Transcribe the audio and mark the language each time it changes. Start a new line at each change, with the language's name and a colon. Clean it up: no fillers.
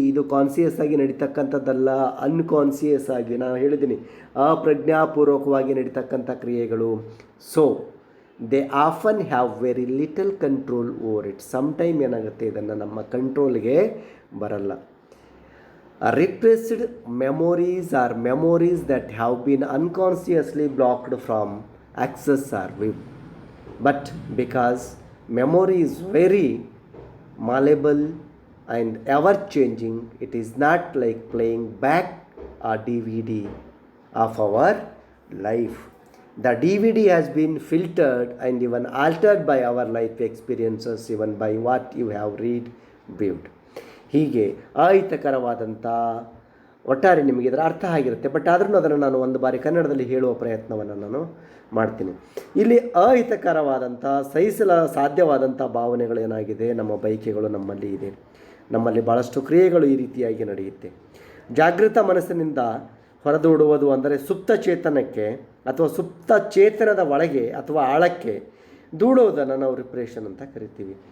Kannada: ಇದು ಕಾನ್ಸಿಯಸ್ ಆಗಿ ನಡೀತಕ್ಕಂಥದ್ದಲ್ಲ, ಅನ್ಕಾನ್ಸಿಯಸ್ ಆಗಿ, ನಾನು ಹೇಳಿದ್ದೀನಿ ಅಪ್ರಜ್ಞಾಪೂರ್ವಕವಾಗಿ ನಡೀತಕ್ಕಂಥ ಕ್ರಿಯೆಗಳು.
English: So they often have very little control over it.
Kannada: Sometime ಏನಾಗುತ್ತೆ, ಇದನ್ನು ನಮ್ಮ ಕಂಟ್ರೋಲ್ಗೆ ಬರಲ್ಲ.
English: Repressed memories are memories that have been unconsciously blocked from access or view. But because memory is very malleable and ever changing, it is not like playing back a DVD of our life. The DVD has been filtered and even altered by our life experiences, even by what you have read, viewed.
Kannada: ಹೀಗೆ ಅಹಿತಕರವಾದಂಥ, ಒಟ್ಟಾರೆ ನಿಮಗೆ ಇದರ ಅರ್ಥ ಆಗಿರುತ್ತೆ, but ಆದ್ರೂ ಅದನ್ನು ನಾನು ಒಂದು ಬಾರಿ ಕನ್ನಡದಲ್ಲಿ ಹೇಳುವ ಪ್ರಯತ್ನವನ್ನು ನಾನು ಮಾಡ್ತೀನಿ. ಇಲ್ಲಿ ಅಹಿತಕರವಾದಂಥ, ಸಾಧ್ಯವಾದಂಥ ಭಾವನೆಗಳು ಏನಾಗಿದೆ, ನಮ್ಮ ಬಯಕೆಗಳು ನಮ್ಮಲ್ಲಿ ಇದೆ. ನಮ್ಮಲ್ಲಿ ಭಾಳಷ್ಟು ಕ್ರಿಯೆಗಳು ಈ ರೀತಿಯಾಗಿ ನಡೆಯುತ್ತೆ. ಜಾಗೃತ ಮನಸ್ಸಿನಿಂದ ಹೊರದೂಡುವುದು ಅಂದರೆ ಸುಪ್ತ ಚೇತನಕ್ಕೆ ಅಥವಾ ಸುಪ್ತ ಚೇತನದ ಒಳಗೆ ಅಥವಾ ಆಳಕ್ಕೆ ದೂಡೋದನ್ನು ನಾವು ರಿಪ್ರೆಷನ್ ಅಂತ ಕರಿತೀವಿ.